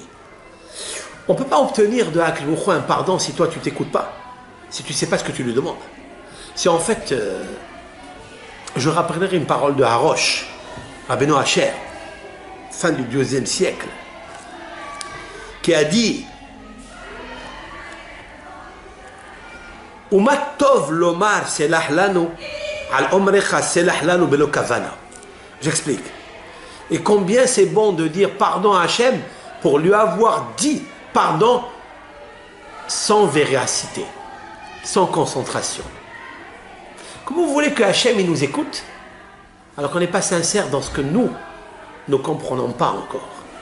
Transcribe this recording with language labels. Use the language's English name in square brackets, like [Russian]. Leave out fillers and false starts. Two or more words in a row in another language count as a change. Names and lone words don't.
[French] On ne peut pas obtenir de Hakloucho un pardon si toi tu ne t'écoutes pas, si tu ne sais pas ce que tu lui demandes. Si en fait, je rappellerai une parole de Harosh, Rabbeinu Asher, fin du IIe siècle, qui a dit [Hebrew] ומה טוב לומר סלח לנו על אמרך סלח לנו בלא כוונה. [French] J'explique. Et combien c'est bon de dire pardon à Hachem pour lui avoir dit pardon sans véracité, sans concentration. Comment vous voulez que Hachem il nous écoute alors qu'on n'est pas sincère dans ce que nous ne comprenons pas encore?